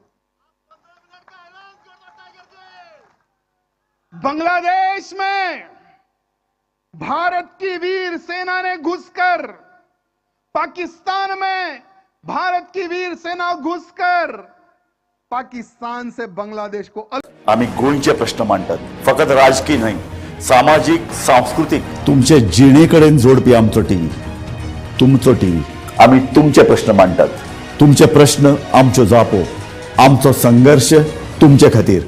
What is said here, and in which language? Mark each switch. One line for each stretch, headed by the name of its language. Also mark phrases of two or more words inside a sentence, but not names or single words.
Hindi: बांग्लादेश में भारत की वीर सेना ने घुसकर, पाकिस्तान में भारत की वीर सेना घुसकर पाकिस्तान से बांग्लादेश को
Konkani: आम्ही गोंयचे प्रश्न मांडतात, फकत राजकीय नाही, सामाजिक सांस्कृतिक तुमचे जिणेकडेन जोडपी आमचो टीव्ही, तुमचो टीव्ही। आम्ही तुमचे प्रश्न मांडतात, तुमचे प्रश्न आमच्यो जापो, आमचो संघर्ष तुमचे खातीर।